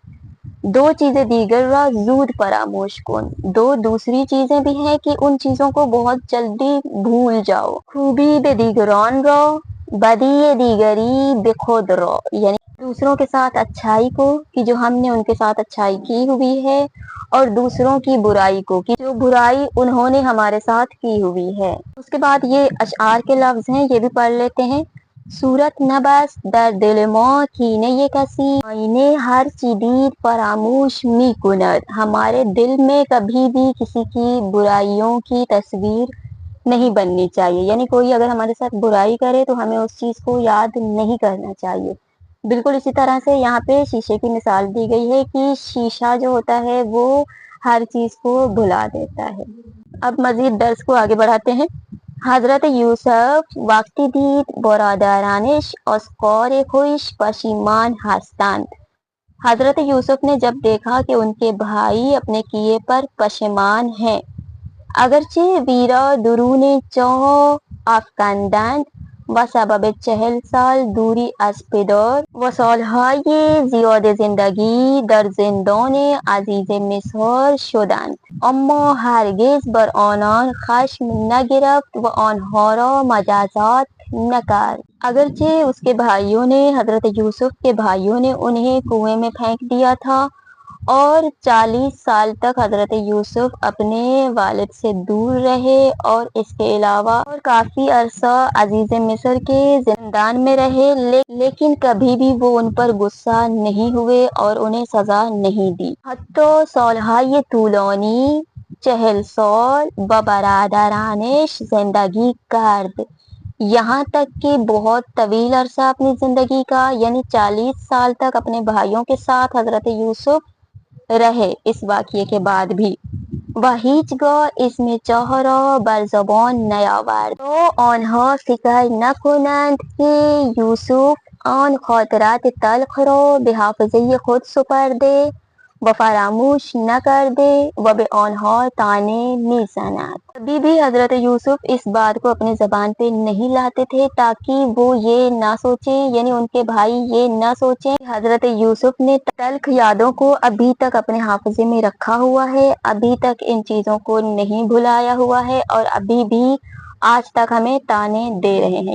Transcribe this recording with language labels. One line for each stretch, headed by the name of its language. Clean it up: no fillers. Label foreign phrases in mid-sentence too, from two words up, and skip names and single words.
Persian: دو چیزیں دیگر را زود فراموش کن.
Urdu: دو دوسری چیزیں بھی ہیں کہ ان چیزوں کو بہت جلدی بھول جاؤ.
Persian: خوبی بے دیگران رو، بدی دیگری بے خود رو.
Urdu: یعنی دوسروں کے ساتھ اچھائی کو کہ جو ہم نے ان کے ساتھ اچھائی کی ہوئی ہے، اور دوسروں کی برائی کو کہ جو برائی انہوں نے ہمارے ساتھ کی ہوئی ہے. اس کے بعد یہ اشعار کے لفظ ہیں، یہ بھی پڑھ لیتے ہیں.
Persian: صورت نبست در دل ما کینه کسی آئینے ہر چی دید فراموش می کند.
Urdu: ہمارے دل میں کبھی بھی کسی کی برائیوں کی تصویر نہیں بننی چاہیے. یعنی کوئی اگر ہمارے ساتھ برائی کرے تو ہمیں اس چیز کو یاد نہیں کرنا چاہیے. بالکل اسی طرح سے یہاں پہ شیشے کی مثال دی گئی ہے کہ شیشہ جو ہوتا ہے وہ ہر چیز کو بھلا دیتا ہے. اب مزید درس کو آگے بڑھاتے ہیں.
Persian: حضرت یوسف وقتی دید برادرانش از کار خویش پشیمان هستند.
Urdu: حضرت یوسف نے جب دیکھا کہ ان کے بھائی اپنے کیے پر پشیمان ہیں.
Persian: اگرچہ ویرا درون چاه افکندند و سبب 40 سال دوری از پدر و سالهای زیاد زندگی در زندان عزیز مصر شدند، اما هرگز بر آنان خشم نگرفت و آنها را مجازات نکرد.
Urdu: اگرچہ اس کے بھائیوں نے، حضرت یوسف کے بھائیوں نے انہیں کنویں میں پھینک دیا تھا اور 40 سال تک حضرت یوسف اپنے والد سے دور رہے اور اس کے علاوہ اور کافی عرصہ عزیز مصر کے زندان میں رہے، لیکن کبھی بھی وہ ان پر غصہ نہیں ہوئے اور انہیں سزا نہیں دی.
Persian: حتی سالهای طولانی 40 سال با برادرانش زندگی کرد.
Urdu: یہاں تک کہ بہت طویل عرصہ اپنی زندگی کا یعنی 40 سال تک اپنے بھائیوں کے ساتھ حضرت یوسف رہے اس واقعے کے بعد بھی.
Persian: و هیچگاه اسم چاه را بر زبان نیاورد تو آنها فکر نکنند که یوسف آن خاطرات تلخ را به حافظه خود سپرده و فراموش نکرده و به آنها طعنه میزند.
Urdu: کبھی بھی حضرت یوسف اس بات کو اپنی زبان پہ نہیں لاتے تھے تاکہ وہ یہ نہ سوچیں، یعنی ان کے بھائی یہ نہ سوچیں کہ حضرت یوسف نے تلخ یادوں کو ابھی تک اپنے حافظے میں رکھا ہوا ہے، ابھی تک ان چیزوں کو نہیں بھلایا ہوا ہے اور ابھی بھی آج تک ہمیں طعنے دے رہے ہیں.